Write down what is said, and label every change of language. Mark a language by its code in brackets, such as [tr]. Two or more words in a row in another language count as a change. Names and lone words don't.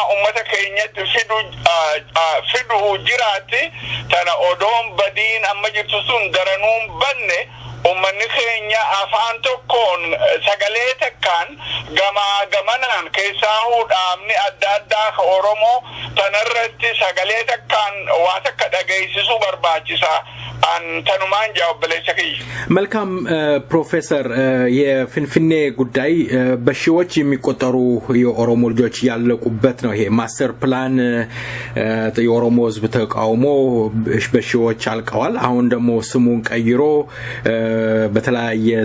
[om] ummata keenyatti fidu jiraatti tana odoon badiin amma jirtu sun daranuun banne ummanni keenya afaan tokkoon sagalee takkaan gamanaan keessaa dhaabni adda addaa ka Oromoo tanarratti sagalee takkaan waa takka dhageessisuu barbaachisa አንተኑማን ጃውብለሽኪ [am] መልካም ፕሮፌሰር የፍንፍኔ ጉዳይ በሺዎች የሚቆጠሩ የኦሮሞ ልጆች ያለቁበት ነው ይሄ ማስተር ፕላን የኦሮሞ ህዝብ ተቃውሞ በሺዎች አልቀዋል አሁን ደግሞ ስሙን ቀይሮ በተለያየ